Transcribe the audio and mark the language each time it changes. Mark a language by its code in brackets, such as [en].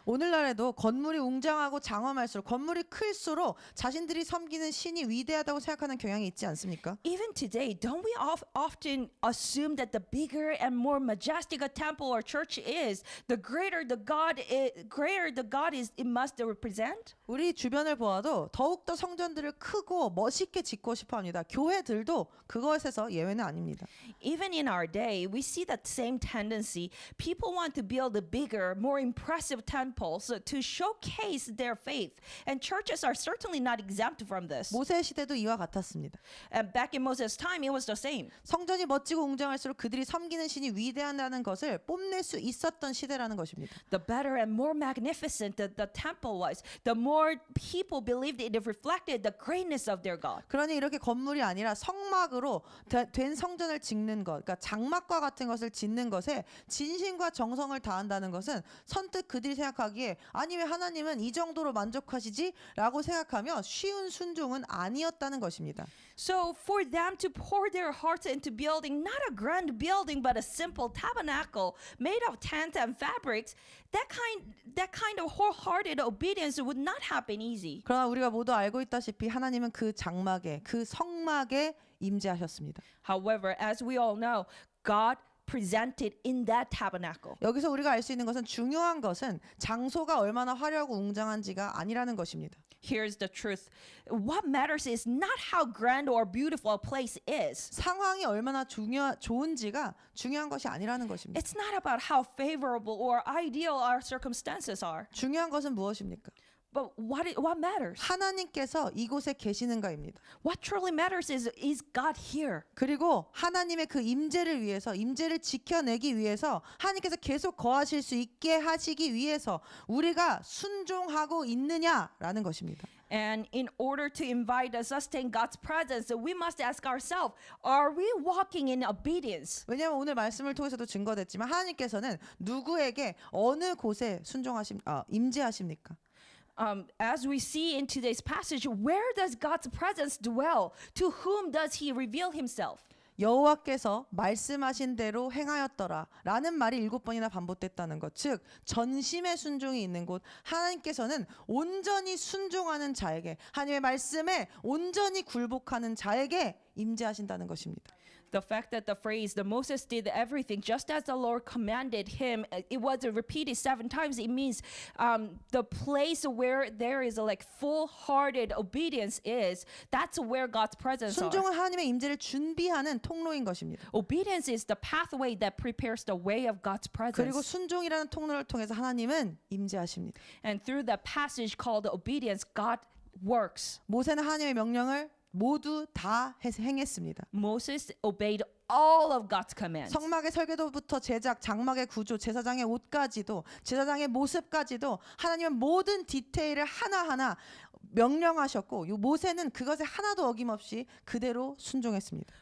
[ko] 오늘날에도 건물이 웅장하고 장엄할수록 건물이 클수록 자신들이 섬기는 신이 위대하다고 생각하는 경향이 있지 않습니까? [en] Even today, don't we often assume that the bigger and more majestic a temple or church is, the greater the God is it must represent? [ko] 우리 주변을 보아도 더욱더 성전들을 크고 멋있게 짓고 싶어 합니다. 교회들도 그것에서 예외는 아닙니다. [en] Even in our day, we see that same tendency. People want to build bigger, more impressive temples to showcase their faith. And churches are certainly not exempt from this. [ko] 모세 시대도 이와 같았습니다. [en] And back in Moses' time, it was the same. [ko] 성전이 멋지고 웅장할수록 그들이 섬기는 신이 위대하다는 것을 뽐낼 수 있었던 시대라는 것입니다. [en] The better and more magnificent the temple was, the more people believed it reflected the greatness of their God. [ko] 그러니 이렇게 건물이 아니라 성막으로 된 성전을 짓는 것, 그러니까 장막과 같은 것을 짓는 것에 진심과 정성을 다한다는 것은 선뜻 그들이 생각하기에 아니 왜 하나님은 이 정도로 만족하시지? 라고 생각하며 쉬운 순종은 아니었다는 것입니다. [en] So for them to pour their hearts into building not a grand building but a simple tabernacle made of tent and fabrics, that kind of wholehearted obedience would not happen easy. [ko] 그러나 우리가 모두 알고 있다시피 하나님은 그 장막에, 그 성막에 임재하셨습니다. [en] However, as we all know, God presented in that tabernacle. [ko] 여기서 우리가 알 수 있는 것은 중요한 것은 장소가 얼마나 화려하고 웅장한지가 아니라는 것입니다. [en] Here's the truth. What matters is not how grand or beautiful a place is. [ko] 상황이 얼마나 좋은지가 중요한 것이 아니라는 것입니다. [en] It's not about how favorable or ideal our circumstances are. [ko] 중요한 것은 무엇입니까? [en] But what matters? [ko] 하나님께서 이곳에 계시는가입니다. [en] What truly matters is God here. [ko] 그리고 하나님의 그 임재를 위해서, 임재를 지켜내기 위해서, 하나님께서 계속 거하실 수 있게 하시기 위해서 우리가 순종하고 있느냐라는 것입니다. [en] And in order to invite and sustain God's presence, we must ask ourselves, are we walking in obedience? [ko] 왜냐하면 오늘 말씀을 통해서도 증거됐지만 하나님께서는 누구에게 어느 곳에 임재하십니까? [en] as we see in today's passage, where does God's presence dwell? To whom does he reveal himself? [ko] 여호와께서 말씀하신 대로 행하였더라 라는 말이 7번이나 반복됐다는 것, 즉 전심의 순종이 있는 곳, 하나님께서는 온전히 순종하는 자에게, 하나님의 말씀에 온전히 굴복하는 자에게 임재하신다는 것입니다. [en] The fact that the phrase, the Moses did everything just as the Lord commanded him, it was repeated 7 times. It means the place where there is a like full-hearted obedience is, that's where God's presence are. [ko] 순종은 하나님의 임재를 준비하는 통로인 것입니다. [en] Obedience is the pathway that prepares the way of God's [ko] 그리고 [en] presence. [ko] 순종이라는 통로를 통해서 하나님은 임재하십니다. [en] And through the passage called obedience, God works. [ko] 모세는 하나님의 명령을 모두 다 행했습니다. [en] Moses obeyed all of God's commands. [ko] 성막의 설계도부터 제작, 장막의 구조, 제사장의 옷까지도, 제사장의 모습까지도 하나님은 모든 디테일을 하나하나 명령하셨고, 이 모세는 그것에 하나도 어김없이 그대로 순종했습니다.